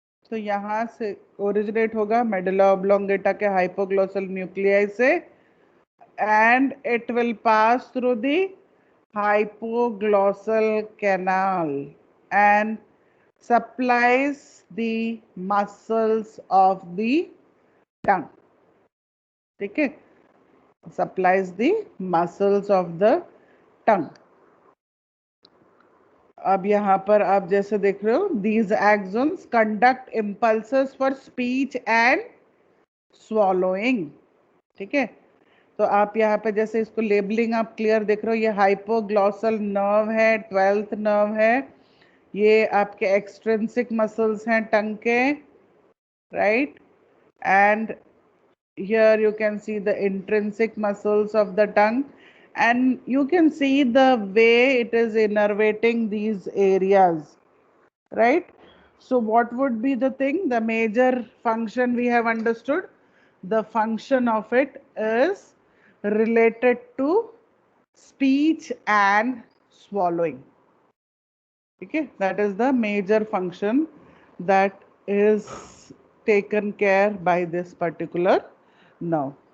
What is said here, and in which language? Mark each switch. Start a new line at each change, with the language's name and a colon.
Hindi: तो यहाँ से ओरिजिनेट होगा मेडुला ऑब्लोंगेटा के हाइपोग्लोसल न्यूक्लियाई से,
English: and it will pass through the hypoglossal canal and supplies the muscles of the tongue,
Hindi: ठीक है,
English: supplies the muscles of the tongue।
Hindi: अब यहाँ पर आप जैसे देख रहे हो,
English: these axons conduct impulses for speech and swallowing,
Hindi: ठीक है। तो आप यहाँ पे जैसे इसको लेबलिंग आप क्लियर देख रहे हो, ये हाइपोग्लॉसल नर्व है, 12th नर्व है, ये आपके एक्सट्रिंसिक मसल्स हैं टंग के,
English: Right, and here you can see the intrinsic muscles of the tongue, and you can see the way it is innervating these areas, right. So what would be the thing, the major function we have understood, the function of it is related to speech and swallowing, okay, that is the major function that is taken care by this particular nerve.